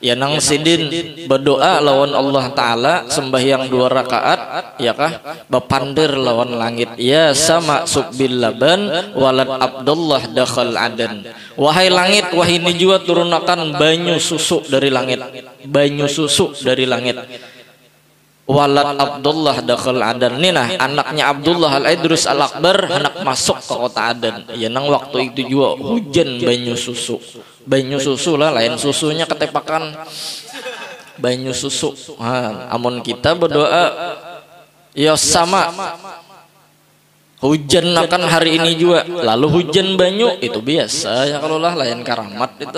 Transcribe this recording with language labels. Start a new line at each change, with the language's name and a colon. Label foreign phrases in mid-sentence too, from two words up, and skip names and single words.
Banjar: Ya nang sidin berdoa lawan Allah Ta'ala sembahyang 2 rakaat ya kah bapandir lawan langit. Ya sama
Arabic: صب اللبن ولد عبد الله دخل عدن.
Banjar: Wahai langit, wahai nijwa turunakan banyu susu dari langit. Banyu susu dari langit.
Arabic: ولد عبد الله دخل عدن.
Banjar: Nah anaknya Abdullah al-Idris al-Akbar hendak masuk ke kota Adan. Ya nang waktu itu juga hujan banyu susu. Banyu susu lah, lain susunya ketepakan banyu susu. Amun kita berdoa ya sama hujan akan hari ini juga, lalu hujan banyu itu biasa ya kalau lah, lain karamat itu.